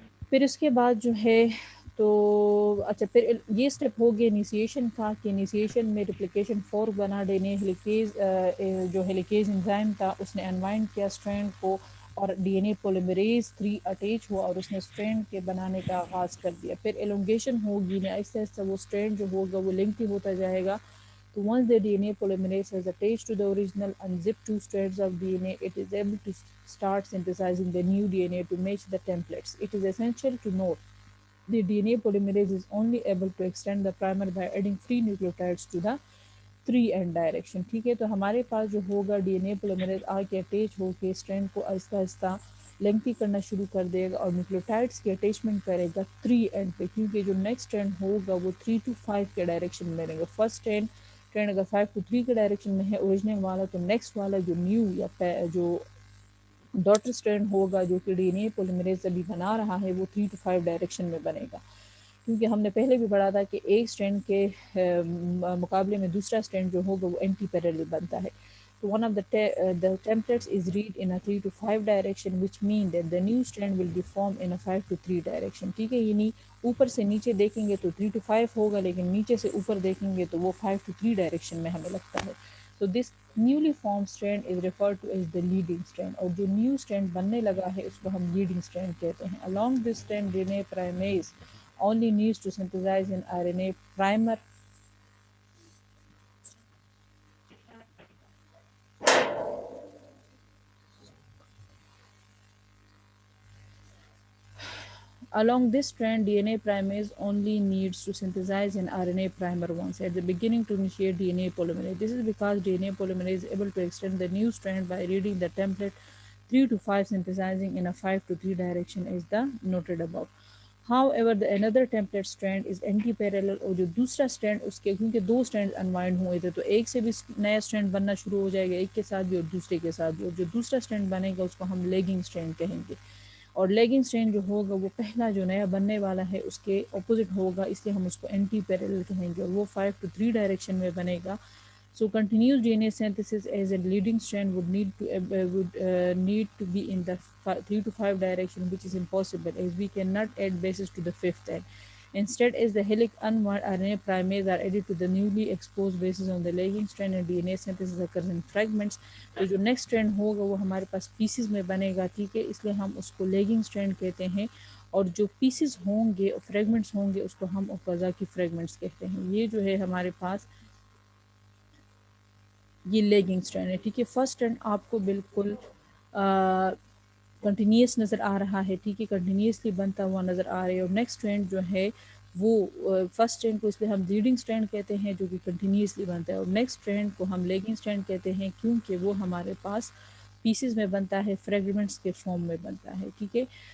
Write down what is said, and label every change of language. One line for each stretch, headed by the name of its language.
Hindi: फिर उसके बाद जो है तो अच्छा, फिर ये स्टेप हो गया इनिशिएशन का कि इनिशिएशन में रिप्लिकेशन फॉर्क बना देने, हेलिकेज जो हेलिकेज एंजाइम था उसने अनवाइंड किया स्ट्रैंड को और डीएनए पोलीमरेज 3 अटैच हुआ और उसने स्ट्रैंड के बनाने का आगाज़ कर दिया। फिर एलोंगेशन होगी ना, आहिस्ता आहिस्ता वो स्ट्रैंड जो होगा वो लेंथी होता जाएगा।
English: So once the DNA polymerase has attached to the original unzipped 2 strands of DNA, it is able to start synthesizing the new DNA to match the templates. It is essential to note the DNA polymerase is only able to extend the primer by adding free nucleotides to the 3' direction,
Hindi: ठीक है। तो हमारे पास जो होगा DNA polymerase आके attach होके strand को Aahista Aahista lengthy करना शुरू कर देगा और न्यूक्लियोटाइड्स की अटैचमेंट करेगा 3' पे, क्योंकि जो नेक्स्ट स्ट्रैंड होगा वो 3 to 5 के डायरेक्शन में रहेगा। फर्स्ट ट्रेंड अगर 5 to 3 के डायरेक्शन में है ओरिजिनल वाला, तो नेक्स्ट वाला जो न्यू या जो डॉटर स्ट्रैंड होगा जो कि डीएनए पॉलीमरेज अभी बना रहा है वो 3 to 5 डायरेक्शन में बनेगा, क्योंकि हमने पहले भी पढ़ा था कि एक स्ट्रैंड के मुकाबले में दूसरा स्ट्रैंड जो होगा वो एंटी पैरेलल बनता है।
English: तो one of the templates is read in a 3 to 5 direction, which mean that the new strand will be formed in a 5 to 3 direction,
Hindi: ठीक है। यानी ऊपर से नीचे देखेंगे तो 3 to 5 होगा, लेकिन नीचे से ऊपर देखेंगे तो वो 5 to 3 डायरेक्शन में हमें लगता है।
English: So this newly formed strand is referred to as the leading strand,
Hindi: और जो न्यू स्ट्रैंड बनने लगा है उसको हम लीडिंग स्ट्रैंड कहते हैं।
English: Along this strand, DNA primase only needs to synthesize an RNA primer Along this strand, DNA primase only needs to synthesize an RNA primer once at the beginning to initiate DNA polymerase. This is because DNA polymerase is able to extend the new strand by reading the template 3 to 5, synthesizing in a 5 to 3 direction as the noted above. However, the another template strand is anti-parallel,
Hindi: और जो दूसरा strand उसके क्योंकि 2 strand unwind हुए थे तो एक से भी नया स्ट्रैंड बनना शुरू हो जाएगा, एक के साथ भी और दूसरे के साथ भी, और जो दूसरा स्ट्रैंड बनेगा उसको हम लेगिंग स्ट्रैंड कहेंगे। और लेगिंग स्ट्रैंड जो होगा वो पहला जो नया बनने वाला है उसके ऑपोजिट होगा, इसलिए हम उसको एंटी पैरेलल कहेंगे और वो 5 to 3 डायरेक्शन में बनेगा।
English: So continuous DNA synthesis as a leading strand would need to be in the 3 to 5 direction, which is impossible as we cannot add bases to the 5th end. Instead, as the helix unwound RNA primase are added to the newly exposed bases on the lagging strand and DNA synthesis occurs in fragments,
Hindi: तो जो next strand होगा वो हमारे पास pieces में बनेगा, ठीक है। इसलिए हम उसको lagging strand कहते हैं और जो pieces होंगे और fragments होंगे उसको हम ओकाज़ाकी fragments कहते हैं। ये जो है हमारे पास ये लेगिंग स्ट्रैंड है, ठीक है। फर्स्ट स्ट्रैंड आपको बिल्कुल कंटिन्यूस नज़र आ रहा है, ठीक है, कंटिन्यूसली बनता हुआ नज़र आ रहा है। और नेक्स्ट स्ट्रैंड जो है वो फर्स्ट स्ट्रैंड को इसलिए हम लीडिंग स्ट्रैंड कहते हैं जो कि कंटिन्यूसली बनता है, और नेक्स्ट स्ट्रैंड को हम लेगिंग स्ट्रैंड कहते हैं क्योंकि वो हमारे पास पीसेस में बनता है, फ्रेगमेंट्स के फॉर्म में बनता है, ठीक है।